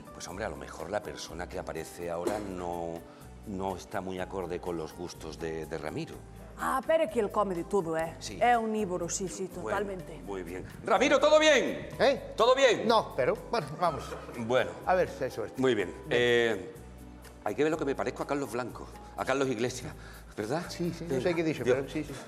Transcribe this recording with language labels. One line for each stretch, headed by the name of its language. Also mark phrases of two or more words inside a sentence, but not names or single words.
Spanish: pues hombre, a lo mejor la persona que aparece ahora no está muy acorde con los gustos de Ramiro.
Galician: Ah, pero é que el come de todo, Sí. É omnívoro, sí,
Spanish: Bueno, totalmente. muy bien. Ramiro, ¿todo bien? ¿Todo bien? No, pero, bueno, vamos. Bueno, A ver si hay suerte. muy bien. Hay que ver lo que me parezco a Carlos Blanco, a Carlos Iglesias, ¿verdad? Sí,
Galician: non sei que dixo,
Spanish: Dios. pero sí.